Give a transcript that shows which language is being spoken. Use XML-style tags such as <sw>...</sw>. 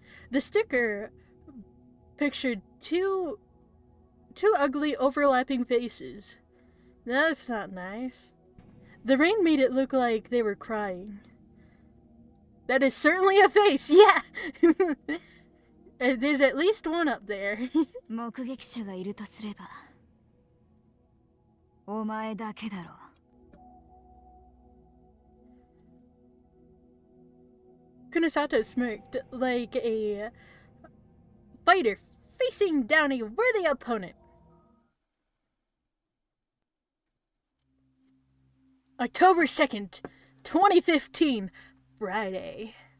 <en>The sticker pictured two ugly overlapping faces. That's not nice. The rain made it look like they were crying. That is certainly a face, yeah! There's at least one up there.</en> <ja>目撃者がいるとすれば、お前だけだろう。</ja> <en>Kunosato smirked like a fighter facing down a worthy opponent. October 2nd, 2015, Friday.</en>